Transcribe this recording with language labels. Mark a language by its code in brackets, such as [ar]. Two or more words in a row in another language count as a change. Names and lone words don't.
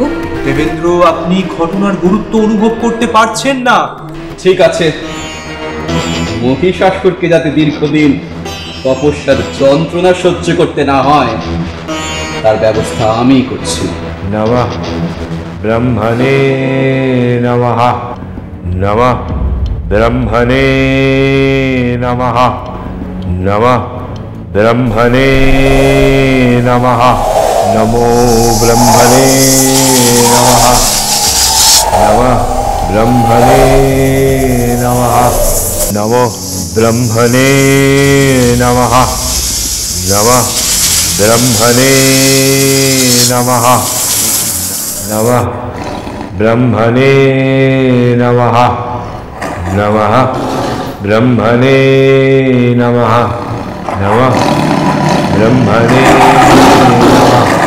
[bn] দেবেন্দ্র, আপনি ঘটনার গুরুত্ব অনুভব করতে পারছেন না। ঠিক আছে, মহিষাসুরকে যাতে দীর্ঘদিন তপস্যার যন্ত্রণা সহ্য করতে না হয় তার ব্যবস্থা আমি করছি। [sa] নমঃ ব্রহ্মণে নমঃ, নমঃ ব্রহ্মণে নমঃ, নমঃ ব্রহ্মণে নমঃ, নমো ব্রহ্মণে নমঃ, নমঃ ব্রহ্মণে নমঃ, নমো ब्रह्मणे नमः नमः ब्रह्मणे नमः नमः ब्रह्मणे नमः नमः ब्रह्मणे नमः नमः ब्रह्मणे नमः